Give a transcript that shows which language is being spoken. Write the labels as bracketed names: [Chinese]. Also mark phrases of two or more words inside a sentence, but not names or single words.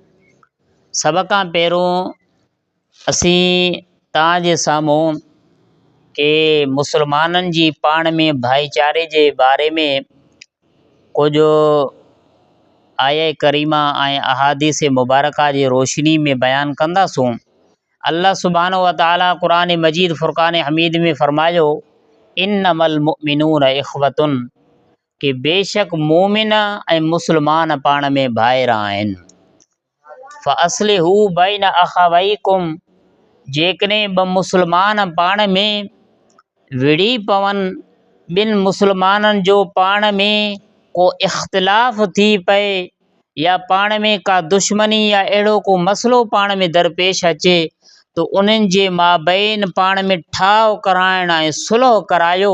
[Sindhi] सभ खां पहिरियों असीं तव्हांजे साम्हूं के मुसलमाननि जी पाण में भाईचारे जे बारे में कुझु आया करीमा ऐं अहादीस मुबारका जी रोशनी में बयानु कंदासूं। [Arabic] الله سبحانه و تعالى [Sindhi] क़ुरान मजीद फ़ुरक़ान हमीद में फरमायो [Arabic] إنما المؤمنون إخوة [Sindhi] कि बेशक मोमिन ऐं मुसलमान पाण में भाइर आहिनि। [Arabic] فأصلحوا بين أخويكم, [Sindhi] जेकॾहिं ॿ मुसलमान पाण में विड़ी पवनि, ॿिनि मुसलमाननि जो पाण में को इख़्तिलाफ़ थी पए या पाण में का दुश्मनी या अहिड़ो को मसइलो पाण में दरपेश अचे तो उन्हनि जे माबैन पाण में ठाव कराइण ऐं सुलह करायो।